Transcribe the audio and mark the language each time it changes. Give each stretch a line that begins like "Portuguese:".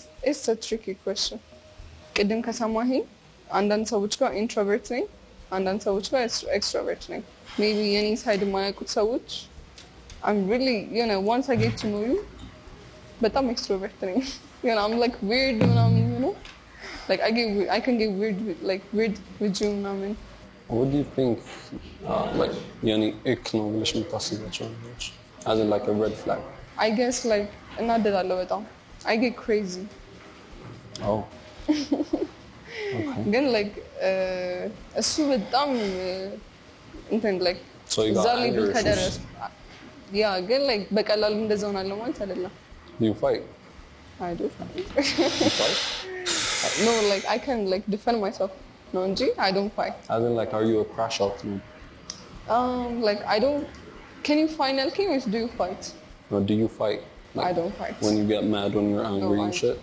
English: it's a tricky question
Amharic: ቅድም ከሰማኸኝ አንዳንድ ሰዎች ጋር ኢንትሮቨርት ነኝ አንዳንድ ሰዎች ጋር ኤክስትሮቨርት ነኝ
English: maybe any side
Amharic: የማያውቁት ሰዎች
English: I'm really once I get to know you
Amharic: በጣም ኤክስትሮቨርት ነኝ
English: I'm like weird you know Like I can get weird with you, I mean. What do you think, like, yani ick no
Amharic: ብለሽ የምታስቢያቸው ነገሮች?
English: As in like a red flag. I guess like
Amharic: እናደዳለሁ በጣም.
English: I get crazy. Oh. Okay.
Amharic: ግን like እሱ በጣም እንትን like
English: So you got anger issues. Yeah,
Amharic: ግን like በቀላሉ እንደዛ ሆናለሁ ማለት አይደለም.
English: Do you fight? I do fight. You fight? No, like I can like defend myself. No, I don't fight. As in like, are you a crash out? Like I don't. Can you find LK or do you fight? Or do you fight? Like, I don't fight. When you get mad, when you're angry and shit?